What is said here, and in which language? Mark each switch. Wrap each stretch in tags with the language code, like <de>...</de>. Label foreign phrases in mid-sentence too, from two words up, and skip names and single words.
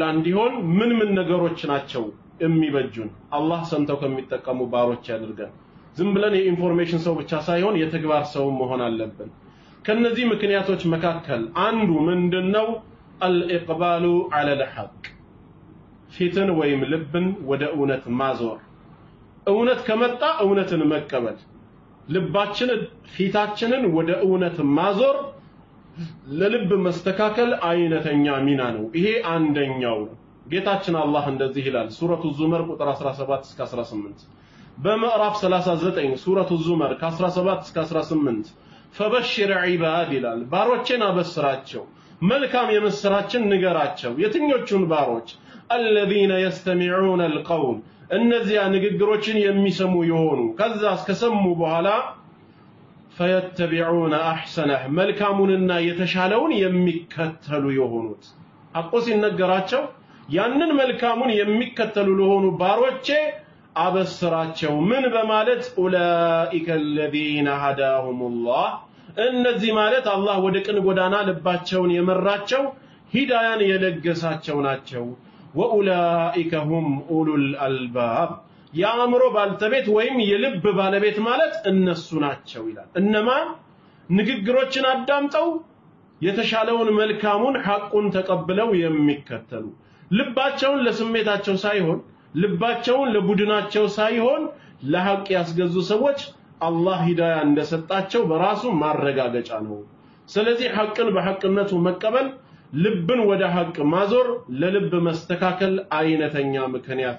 <am>እንዲሆን ምን ነገሮች ናቸው የሚበጁን አላህ ሰምተው ከሚጠቀሙ ባሮች ያድርገን ዝም ብለን የኢንፎርሜሽን ሰው ብቻ ሳይሆን የተግባር ሰው መሆን አለብን ከነዚህ ምክንያቶች መካከል አንዱ ምንድነው</am> <ar>الإقبال على الحق</ar> <am>ፊትን ወይም ልብን ወደ እውነት ማዞር እውነት ከመጣ እውነትን መቀበል ልባችንን ፊታችንን ወደ እውነት ማዞር ለልብ መስተካከል አይነተኛ ሚና ነው ይሄ አንደኛው ጌታችን አላህ እንደዚህ ይላል ሱረቱ ዙመር ቁጥር 17 እስከ 18 በምዕራፍ 39 ሱረቱ ዙመር ከ17 እስከ 18</am> <ar>فبشر عباد</ar> <am>ይላል ባሮቼን አበስራቸው መልካም የምስራችን ንገራቸው የትኞቹን ባሮች</am> <ar>الذين يستمعون القول</ar> <am>እነዚያ ንግግሮችን የሚሰሙ ይሆኑ ከዛ እስከሰሙ በኋላ</am> <ar>فيتبعون احسنه</ar> <am>መልካሙንና የተሻለውን የሚከተሉ ይሆኑት አቆስ ይነገራቸው ያንን መልካሙን የሚከተሉ ለሆኑ ባሮቼ አበስራቸው ምን በማለት</am> <ar>أولئك الذين هداهم الله</ar> <am>እነዚህ ማለት አላህ ወደ ቅን ጎዳና ልባቸውን የመራቸው ሂዳያን የለገሳቸው ናቸው</am> <ar>وأولئك هم أولو الألباب</ar> <am>ያምሮ ባልተቤት ወይም የልብ ባለቤት ማለት እነሱ ናቸው ይላል እነማ ንግግሮችን አዳምጠው የተሻለውን መልካሙን ሐቁን ተቀብለው የሚከተሉ ልባቸውን ለስሜታቸው ሳይሆን ልባቸውን ለቡድናቸው ሳይሆን ለሐቅ ያስገዙ ሰዎች አላህ ሂዳያ እንደሰጣቸው በራሱ ማረጋገጫ ነው ስለዚህ ሐቅን በሐቅነቱ መቀበል ልብን ወደ ሐቅ ማዞር ለልብ መስተካከል አይነተኛ ምክንያት</am>